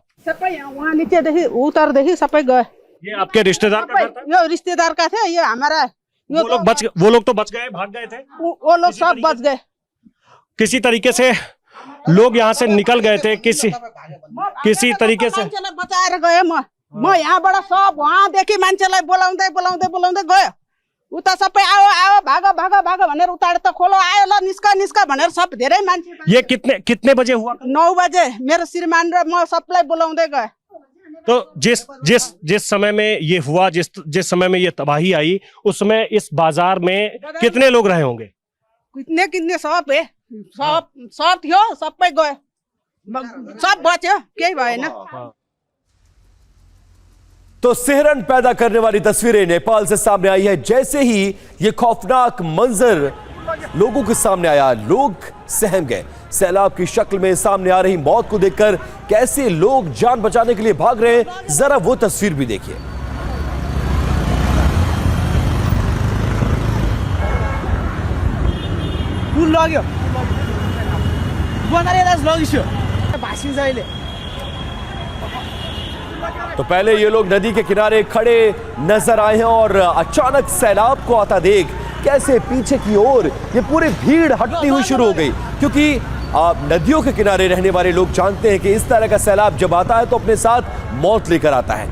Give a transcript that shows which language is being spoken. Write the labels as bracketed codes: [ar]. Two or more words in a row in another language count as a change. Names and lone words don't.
[hi] वहाँ नीचे देखिए, उतर देखिए, सब गए। ये आपके रिश्तेदार का घर था? ये रिश्तेदार का था, ये हमारा। वो लोग तो बच गए, भाग गए थे। वो लोग सब बच गए। किसी तरीके से लोग यहाँ से निकल गए थे, किसी तरीके से [ne] बचाएर गए। म यहाँबाट सब वहाँ देखि मान्छेलाई बोलाउँदै गयो। उता सबै आओ भाग भनेर उतार त खोलो आयो, ल निस्का भनेर सब धेरै मान्छे। [hi] ये कितने बजे हुआ? [ne] 9 [hi] बजे मेरे [ne] श्रीमान र म सबलाई बोलाउँदै गए। [hi] तो जिस समय में ये हुआ, जिस समय में ये तबाही आई, उस समय इस बाजार में कितने लोग रहे होंगे? कितने कितने सब है [ne] सब सब थियो सबै गयो सब बच्यो केही भएन। [hi] तो सिहरन पैदा करने वाली तस्वीरें नेपाल से सामने आई है। जैसे ही ये खौफनाक मंजर लोगों के सामने आया, लोग सहम गए। सैलाब की शक्ल में सामने आ रही मौत को देखकर कैसे लोग जान बचाने के लिए भाग रहे हैं, जरा वो तस्वीर भी देखिए। [ne] लग्यो बनाएर लगिसक्यो भासिन्छ अहिले। [hi] तो पहले ये लोग नदी के किनारे खड़े नजर आए हैं और अचानक सैलाब को आता देख कैसे पीछे की ओर ये पूरी भीड़ हटती हुई शुरू हो गई, क्योंकि नदियों के किनारे रहने वाले लोग जानते हैं कि इस तरह का सैलाब जब आता है तो अपने साथ मौत लेकर आता है।